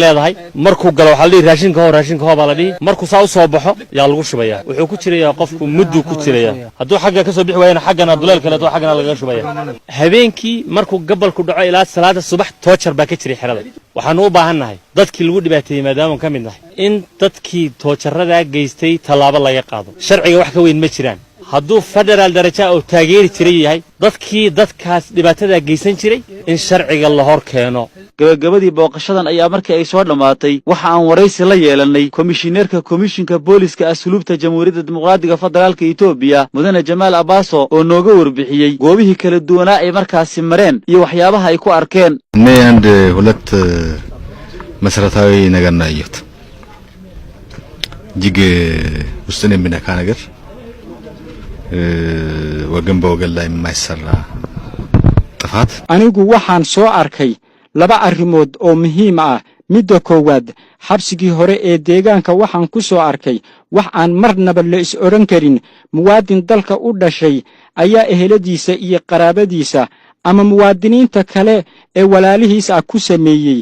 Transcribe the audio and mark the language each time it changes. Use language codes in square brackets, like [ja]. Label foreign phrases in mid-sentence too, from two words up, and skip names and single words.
[so] leedahay markuu galo waxa la dhigi raashinka hoo baa la dhigi markuu saa u soo baxo yaa lagu shubaya wuxuu ku jirayaa qofku muddu ku jiraya hadduu xagga ka soo bixi waayna xaggana duleel kale oo xaggana laga shubaya habeenkii markuu gabalku dhaco ilaa salaada subax toojar baa ka jiray xerada waxaan u baahannahay dadkii lagu dhibaateeyay maadaama ka mid nahay in dadkii toojarada geystay talaabo laga qaado sharciga wax ka weyn ma jiraan hadduu federaal daraja oo taageeri jiray yahay dadkaas dhibaatada geysan jiray in sharciga la hor keeno gabagabadii booqashadan ayaa markii ay soo dhamaatay waxa aan waraysi la yeelanay komishineerka komishinka booliska asluubta jamhuuriyadda dimuqraadiga federaalka Itoobiya mudane Jamaal Abaaso oo nooga warbixiyay goobihii kala duwanaa ay markaasi mareen iyo waxyaabaha ay ku arkeen [am] and ሁለት መሰረታዊ ነገር ነው ያየሁት እጅግ ውስጥን የሚነካ ነገር ወገን በወገን ላይ የማይሰራ ጥፋት [so] anigu waxaan soo arkay laba arrimood oo muhiim ah midda koowaad xabsigii hore ee deegaanka waxaan ku soo arkay wax aan marnaba la is oran karin muwaadin dalka u dhashay ayaa eheladiisa iyo qaraabadiisa ama muwaadiniinta kale ee walaalihiisa ku sameeyay